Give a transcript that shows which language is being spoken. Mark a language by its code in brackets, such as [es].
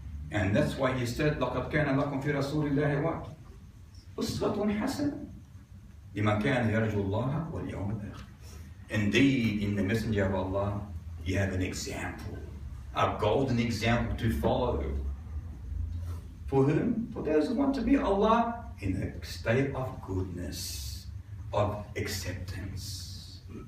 [en] And that's why he said [ar] لقد كان لكم في رسول الله [en] what? [ar] أسوة حسنة لمن كان يرجو الله واليوم الآخر. [en] Indeed, in the Messenger of Allah, you have an example, a golden example to follow. For whom? For those who want to be Allah in a state of goodness, of acceptance.